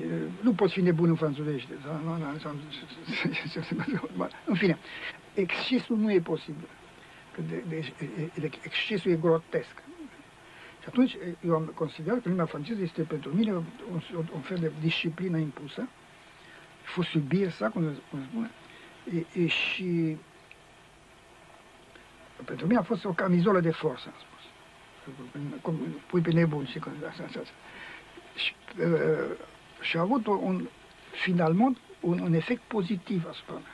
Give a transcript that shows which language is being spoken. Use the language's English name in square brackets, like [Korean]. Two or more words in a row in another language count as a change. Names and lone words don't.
[Romanian] Nu poți fi nebun în franțuzește. În fine, excesul nu e posibil. Excesul e grotesc. Și atunci eu am considerat că limba franceză este pentru mine un fel de disciplină impusă, [French] faut subir ça, [Romanian] cum se spune, și pentru mine a fost o camizolă de forță, am spus. Cum pui pe nebun și așa. Și a avut finalmente un efect pozitiv asupra mea.